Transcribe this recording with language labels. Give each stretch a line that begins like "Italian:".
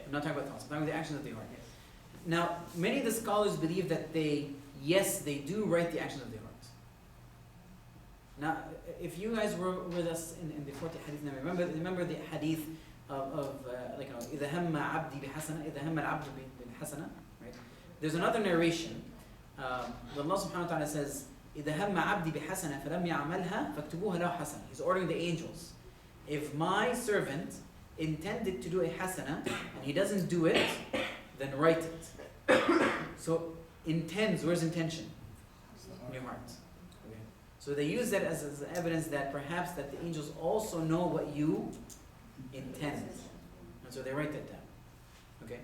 English: I'm not talking about thoughts, I'm talking about the actions of the heart. Now, many of the scholars believe that they do write the actions of the heart. Now, if you guys were with us in the 40 hadith, now remember the hadith of like,
Arabic: إذا هم عبدي بحسنة إذا هم العبد بحسنة,
English: right? There's another narration. Allah subhanahu wa ta'ala says,
Arabic: إذا هم عبدي بحسنة فلم يعملها فاكتبوها له حسنة.
English: He's ordering the angels. If my servant intended to do a hasana and he doesn't do it, then write it. So intends, where's intention? In your heart. Okay. So they use that as evidence that perhaps that the angels also know what you intend. And so they write that down. Okay?